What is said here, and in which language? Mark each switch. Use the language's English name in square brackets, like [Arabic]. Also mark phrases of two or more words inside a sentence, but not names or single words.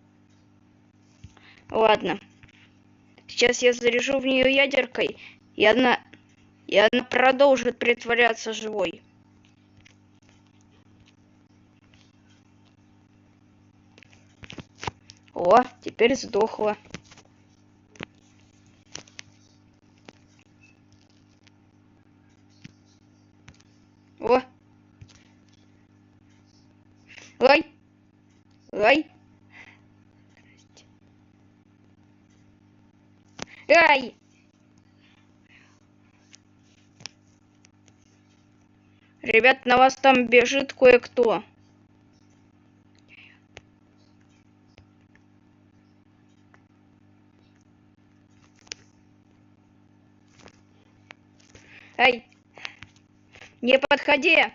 [Russian] Ладно. Сейчас я заряжу в нее ядеркой, и она продолжит притворяться живой. О, теперь сдохла. О. Ай. Ай. Ай. Ребят, на вас там бежит кое-кто. Эй, не подходи!